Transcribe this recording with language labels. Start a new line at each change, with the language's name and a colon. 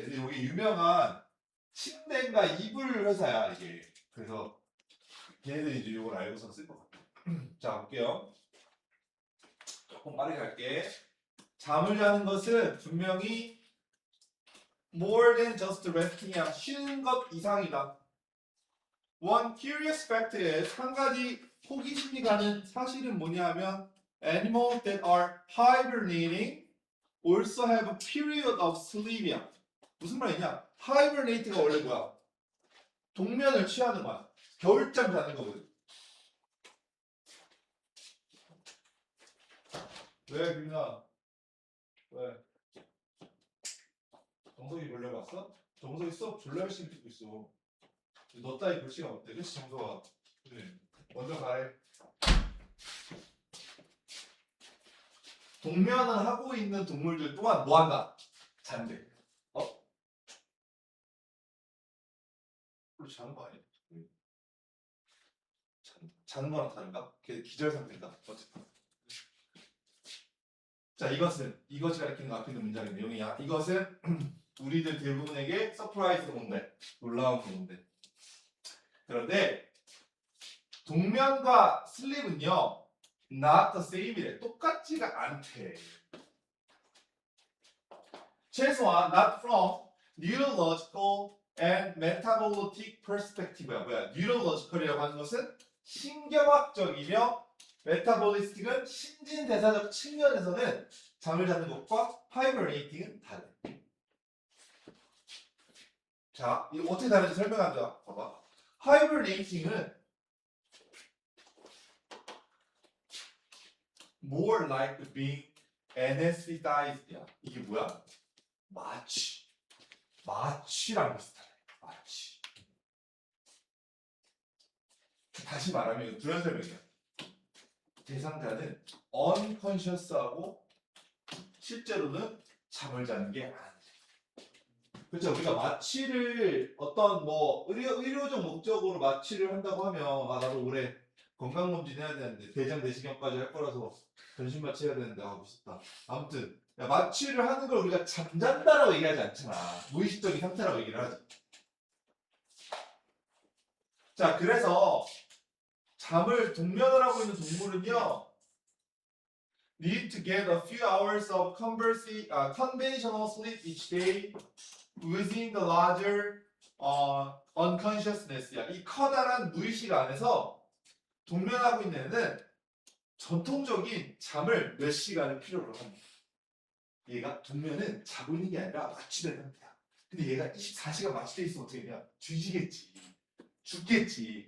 Korean: 근데 여기 유명한 침대인가 이불 회사야 이게. 그래서 걔네들이 이제 이걸 알고서 쓸 것 같아. 자 볼게요. 조금 빠르게 갈게. 잠을 자는 것은 분명히
English: more than just resting
Korean: 이야. 쉬는 것 이상이다.
English: One curious fact is
Korean: 한 가지 호기심이 가는 사실은 뭐냐면
English: animals that are hibernating also have a period of sleep이야.
Korean: 무슨 말이냐? hibernate가 원래 뭐야? 동면을 취하는 거야. 겨울잠 자는 거거든. 왜 김나? 왜? 정석이 보려고 왔어? 정석이 수업 졸라 열심히 듣고 있어. 너 따위 볼 시간 없대. 그치 정석아? 그래. 먼저 가래. 동면을 하고 있는 동물들 또한 뭐한다? 잔대. 어? 그렇지 자는 거 아니야? 자는 거랑 다른가? 걔 기절 상태인가? 어쨌든. 자 이것이 가리키는 거 앞에 있는 문장의 내용이야. 이것은 우리들 대부분에게 서프라이즈가 온대. 놀라운 게 온대. 그런데 동면과 슬립은요
English: not the same
Korean: 이래. 똑같지가 않대.
English: 최소한 not from neurological and metabolic perspective야.
Korean: 뭐야? neurological이라고 하는 것은 신경학적이며 메타볼리스틱은 신진대사적 측면에서는 잠을 자는 것과 hibernating은 다르대. 자, 이거 어떻게 다른지 설명하자. 봐봐.
English: hibernating은 more like being anesthetized야.
Korean: 이게 뭐야? 마취랑 비슷하네. 마취. 다시 말하면 이거 두연 설명이야. 대상자는 unconscious하고 실제로는 잠을 자는 게 아니야. 그렇죠. 우리가 마취를 어떤 뭐 의료적 목적으로 마취를 한다고 하면 나도 올해 건강검진 해야 되는데 대장 내시경까지 할 거라서 전신 마취 해야 되는데 무섭다. 아무튼 마취를 하는 걸 우리가 잠잔다라고 얘기하지 않잖아. 무의식적인 상태라고 얘기를 하지. 자 그래서 잠을 동면을 하고 있는 동물은요
English: need to get a few hours of conventional sleep each day within the larger unconsciousness야.
Korean: 이 커다란 무의식 안에서 동면하고 있는 애는 전통적인 잠을 몇 시간을 필요로 합니다. 얘가 동면은 자고 있는 게 아니라 마취된 상태야. 근데 얘가 24시간 마취돼 있으면 어떻게 되냐? 뒤지겠지. 죽겠지.